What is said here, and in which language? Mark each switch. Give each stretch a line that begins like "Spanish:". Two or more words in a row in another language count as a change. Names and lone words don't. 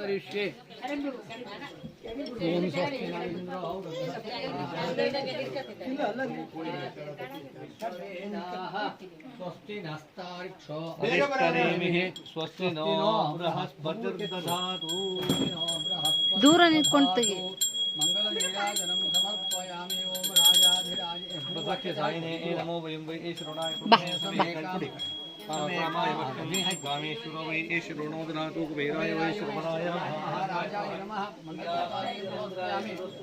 Sanskrit: करिष्ये ओम स्वस्ति न इंद्रो स्वस्ति नस्तारिक्षो अरिष्टनेमिः स्वस्ति नो बृहस्पतिर्दधातु
Kannada: ದೂರ ನಿಂತ್ಕೊಂಡು ತೆಗಿ
Sanskrit: मंगलनीराजनं समर्पयामि ओम राजाधिराज प्रसख्य साइने नमो वयं वै ईश्वराय कामेश्वरो वै ईश्वरो ददातु कुबेराय वै श्रवणाय राजाय नमः मंगलाय समर्पयामि